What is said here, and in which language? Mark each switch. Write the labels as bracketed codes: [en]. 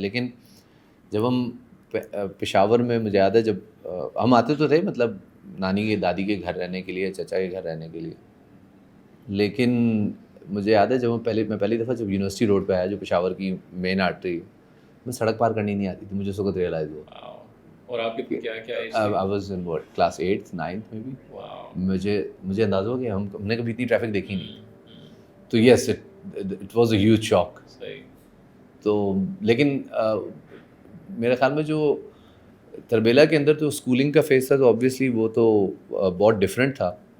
[ur] لیکن جب ہم پشاور میں, مجھے یاد ہے جب ہم آتے تو تھے مطلب نانی کے دادی کے گھر رہنے کے لیے, چچا کے گھر رہنے کے لیے. لیکن مجھے یاد ہے جب میں پہلی دفعہ جب یونیورسٹی روڈ پہ آیا جو پشاور کی مین آرٹری, میں سڑک پار کرنی نہیں آتی تھی. مجھے اس وقت ریئلائز ہوا. اور آپ کی کیا ایج تھی؟ [en] I was in what, class 8th 9th maybe. [ur] مجھے اندازہ ہو کہ ہم نے کبھی اتنی ٹریفک دیکھی نہیں. تو [en] Yes it was a huge shock. [ur] تو لیکن میرے خیال میں جو تربیلا کے اندر تو اسکولنگ کا فیز تھا تو آبویسلی وہ تو بہت ڈفرینٹ تھا.